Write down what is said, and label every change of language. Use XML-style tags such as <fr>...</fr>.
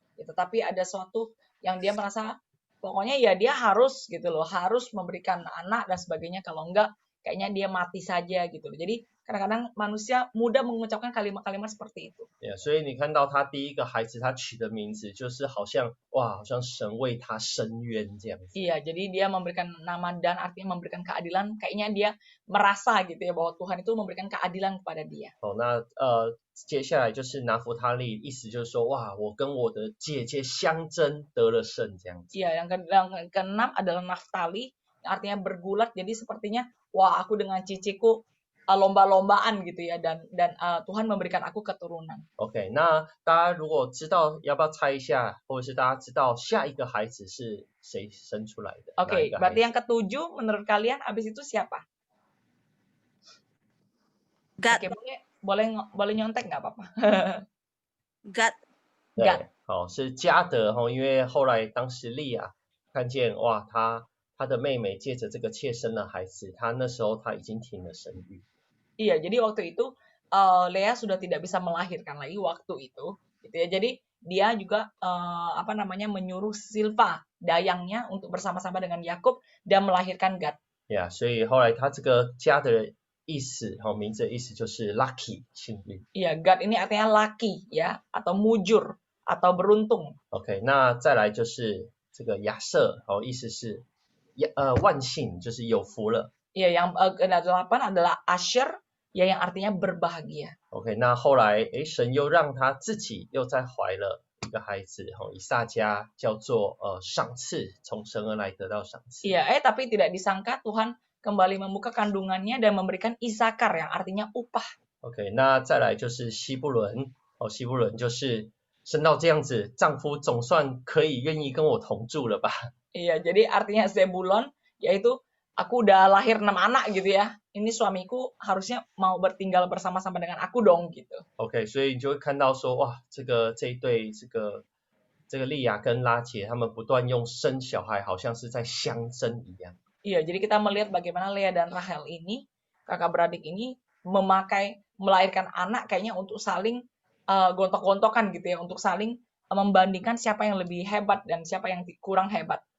<id>Ya, tetapi ada suatu yang dia merasa pokoknya ya dia harus gitu loh, harus memberikan anak dan sebagainya, kalau enggak kayaknya dia mati saja gitu loh. Jadi kadang-kadang manusia mudah mengucapkan kalimat-kalimat seperti itu.</id> <zh>所以你看到他第一个孩子，他取的名字就是好像哇，好像神为他伸冤这样子。</zh> <id>Iya, jadi dia memberikan nama Dan artinya memberikan keadilan. Kayaknya dia merasa gitu ya bahwa Tuhan itu memberikan keadilan kepada dia.</id> <zh>那接下来就是拿弗他利，意思就是说哇，我跟我的姐姐相争得了胜这样子。</zh> <id>Iya, yang keenam adalah Naftali, yang artinya bergulat. Jadi sepertinya wah aku dengan ciciku lomba-lombaan gitu ya, dan Tuhan memberikan aku keturunan.</id> <zh>OK， 那大家如果知道，要不要猜一下，或者是大家知道下一个孩子是谁生出来的？</zh> <id>Oke,</id> <zh>哪一个孩</zh> <id>berarti</id> <zh>子？</zh> <id>yang ketujuh menurut kalian abis itu siapa? Gad, Oke, boleh nyontek nggak apa-apa. Gad,</id> <zh>对 Gad，是加德因为后来当时利亚看见哇，他的妹妹借着这个妾生了孩子，他那时候他已经停了生育。</zh> <id>Iya, jadi waktu itu Lea sudah tidak bisa melahirkan lagi waktu itu, gitu ya. Jadi dia juga menyuruh Silpa dayangnya untuk bersama-sama dengan Yakub dan melahirkan Gad.</id> <zh>所以后来他这个加的意思名字的意思就是 lucky 幸运。</zh> <id>Iya, Gad ini artinya lucky ya, atau mujur atau beruntung.</id> <zh>OK， 那再来就是这个亚瑟意思是万幸，就是有福了。</zh> <id>Iya, yang ke-8 adalah Asher, ya yang artinya berbahagia.</id> <zh>OK， 那后来神又让他自己又再怀了一个孩子以撒家，叫做赏赐，从神而来得到赏赐。</zh> <id>Iya, tapi tidak disangka Tuhan kembali membuka kandungannya dan memberikan Isakar yang artinya upah.</id> <zh>OK， 那再来就是西布伦西布伦就是生到这样子，丈夫总算可以愿意跟我同住了吧。</zh> <id>Iya, jadi artinya Zebulon yaitu aku udah lahir 6 anak gitu ya. Ini suamiku harusnya mau bertinggal bersama-sama dengan aku dong gitu.</id> <zh>OK， 所以你就会看到说哇，这一对这个利亚跟拉结，他们不断用生小孩，好像是在相争一样。</zh> <id>Iya, jadi kita melihat bagaimana Lea dan Rahel ini, kakak beradik ini melahirkan anak kayaknya untuk saling gontok-gontokan gitu ya, untuk saling membandingkan siapa yang lebih hebat dan siapa yang kurang hebat.</id>